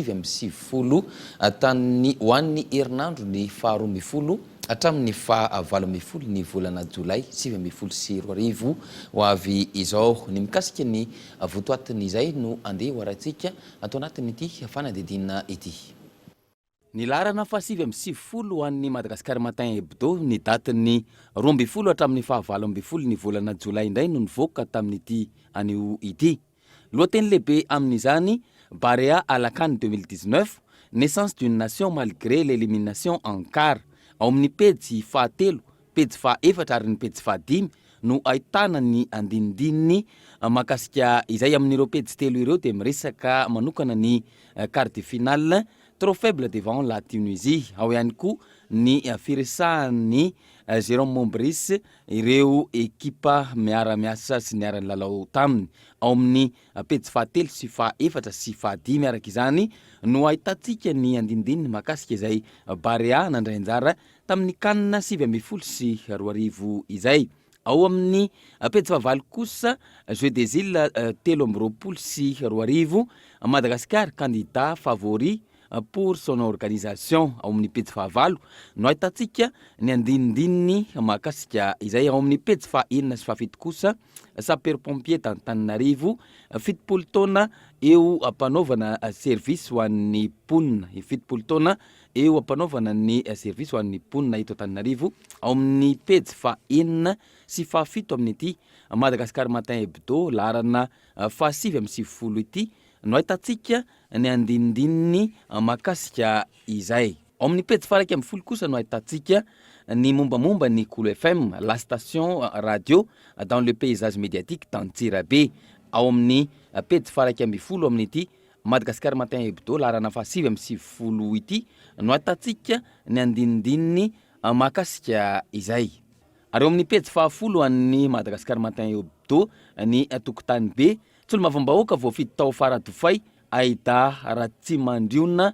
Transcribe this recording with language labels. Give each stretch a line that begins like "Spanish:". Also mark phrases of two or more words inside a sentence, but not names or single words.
Malagasy: 7 tany ho an'ny herinandro ny faha 12 hatramin'ny faha 18 ny volana Jolay 2022 ho avy izao ny mikasika ny votoatin'izay no andeha ho aratsika atao anatin'ity fanadidina ity. Ny larana fa 7 ho an'ny Madagascar Matin Hebdo ny datiny 12 hatramin'ny faha 18 ny volana Jolay indray no nivoaka tamin'ity anio ity. Lohateny lehibe amin'izany
French: Barea à la CAN 2019, naissance d'une nation malgré l'élimination en quart.
Malagasy: Ao amin'ny pejy fahatelo, pejy fahaefatra ary ny pejy fahadimy no ahitana ny andinindininy makasika izay amin'ireo pejy telo ireo dia miresaka manokana ny
French: quart de finale trop faible devant la Tunisie.
Malagasy: Ao ihany koa ny firesahan'ny Jérôme Mombris ireo ekipa miara-miasa sy niara lalao taminy. Ao amin'ny pejy fahatelo sy fahaefatra sy fahadimy araka izany no ahitantsika ny andinindininy makasika izay Barea nandray anjara tamin'ny kanina 2022 izay. Ao amin'ny pejy fahavalo kosa Jeux des Îles 2022 Madagascar
French: candidat favori pour son organisation.
Malagasy: Ao amin'ny pejy fahavalo no ahitantsika ny andinindininy makasika izay. Ao amin'ny pejy fahaenina sy fahafito kosa
French: sapeur-pompier d'Antananarivo
Malagasy: 7 taona eo ampanaovana service ho an'ny mponina. 7 taona eo ampanaovana ny service ho an'ny mponina eto Antananarivo. Ao amin'ny pejy fahaenina sy fahafito amin'ity Madagascar Matin Hebdo larana fa 7 ity no ahitantsika ny andinindininy makasika izay. Ao amin'ny pejy faraka amin'ny 10 kosa no ahitantsika ny mombamomba ny Cool FM,
French: la station radio dans le paysage médiatique d'Antsirabe.
Malagasy: Ao amin'ny pejy faraka amin'ny 10 amin'ity Madagascar Matin Hebdo larana fa 7 ity no ahitantsika ny andinindininy makasika izay. Ary ao amin'ny pejy faha-10 an'ny Madagascar Matin Hebdo ny tokotany be solomavambahoaka voafidy tao Faradofay Aida Ratsimandriona.